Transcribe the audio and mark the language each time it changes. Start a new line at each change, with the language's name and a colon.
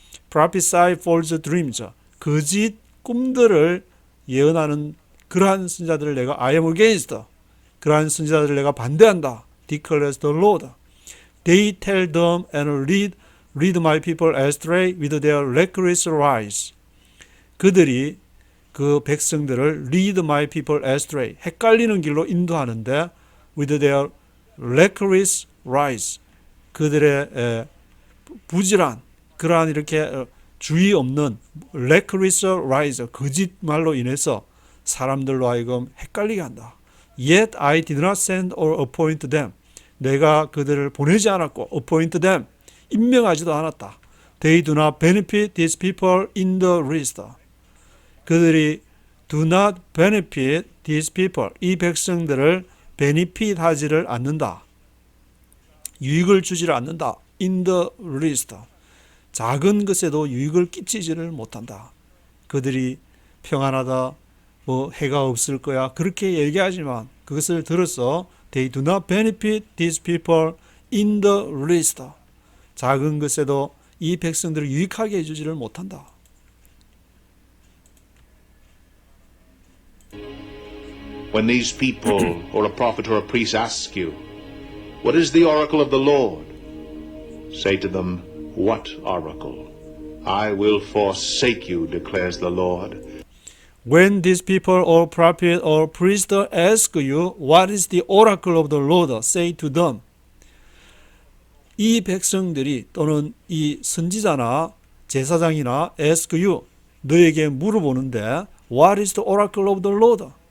English: prophesy false dreams,
Korean: 거짓 꿈들을 예언하는 그러한 선지자들을 내가
English: I am against,
Korean: 그러한 선지자들을 내가 반대한다,
English: declares the Lord. They tell them and lead my people astray with their reckless lies.
Korean: 그들이 그 백성들을
English: lead my people astray,
Korean: 헷갈리는 길로 인도하는데,
English: with their reckless lies,
Korean: 그들의 부질한, 그러한 이렇게 주의 없는 reckless lies, 거짓말로 인해서 사람들로 하여금 헷갈리게 한다.
English: Yet I did not send or appoint them.
Korean: 내가 그들을 보내지 않았고
English: appoint them,
Korean: 임명하지도 않았다.
English: They do not benefit these people in the least.
Korean: 그들이
English: do not benefit these people,
Korean: 이 백성들을
English: benefit
Korean: 하지를 않는다. 유익을 주지를 않는다.
English: in the least.
Korean: 작은 것에도 유익을 끼치지를 못한다. 그들이 평안하다, 해가 없을 거야, 그렇게 얘기하지만 그것을 들어서
English: They do not benefit these people in the least.
Korean: 작은 것에도 이 백성들을 유익하게 해주지를 못한다.
English: When these people or a prophet or a priest ask you, what is the oracle of the Lord? Say to them, what oracle? I will forsake you, declares the Lord. When these people or prophet or priest ask you, what is the oracle of the Lord? Say to them.
Korean: 이 백성들이 또는 이 선지자나 제사장이나
English: ask you
Korean: 너에게 물어보는데
English: what is the oracle of the Lord?